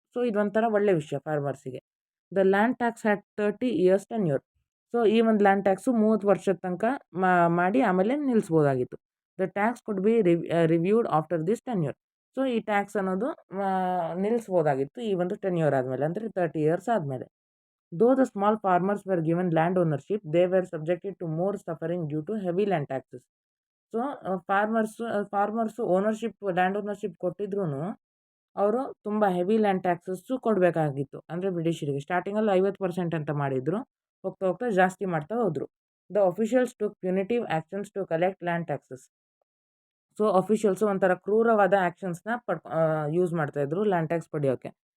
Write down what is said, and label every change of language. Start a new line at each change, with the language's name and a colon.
Kannada: So ಇದೊಂಥರ ಒಳ್ಳೆ ವಿಷಯ ಫಾರ್ಮರ್ಸಿಗೆ.
English: The land tax had 30 years tenure.
Kannada: So ಈ ಒಂದು ಲ್ಯಾಂಡ್ ಟ್ಯಾಕ್ಸು 30 ವರ್ಷದ ತನಕ ಮಾಡಿ ಆಮೇಲೆ ನಿಲ್ಲಿಸ್ಬೋದಾಗಿತ್ತು.
English: The tax could be reviewed after this tenure.
Kannada: So ಈ ಟ್ಯಾಕ್ಸ್ ಅನ್ನೋದು ನಿಲ್ಲಿಸ್ಬೋದಾಗಿತ್ತು ಈ ಒಂದು ಟೆನ್ಯೂರ್ ಆದಮೇಲೆ, ಅಂದರೆ 30 years ಆದಮೇಲೆ.
English: Though the small farmers were given land ownership, they were subjected to more suffering due to heavy land taxes.
Kannada: So farmers land ownership ಕೊಟ್ಟಿದ್ರು ಅವರು ತುಂಬ ಹೆವಿ ಲ್ಯಾಂಡ್ ಟ್ಯಾಕ್ಸಸ್ಸು ಕೊಡಬೇಕಾಗಿತ್ತು, ಅಂದರೆ ಬ್ರಿಟಿಷರಿಗೆ. ಸ್ಟಾರ್ಟಿಂಗಲ್ಲಿ 50% ಅಂತ ಮಾಡಿದ್ರು, ಹೋಗ್ತಾ ಹೋಗ್ತಾ ಜಾಸ್ತಿ ಮಾಡ್ತಾ ಹೋದರು.
English: The officials took punitive actions to collect land taxes.
Kannada: So officials ಒಂಥರ ಕ್ರೂರವಾದ ಆ್ಯಕ್ಷನ್ಸ್ನ ಯೂಸ್ ಮಾಡ್ತಾಯಿದ್ರು ಲ್ಯಾಂಡ್ ಟ್ಯಾಕ್ಸ್ ಪಡೆಯೋಕ್ಕೆ.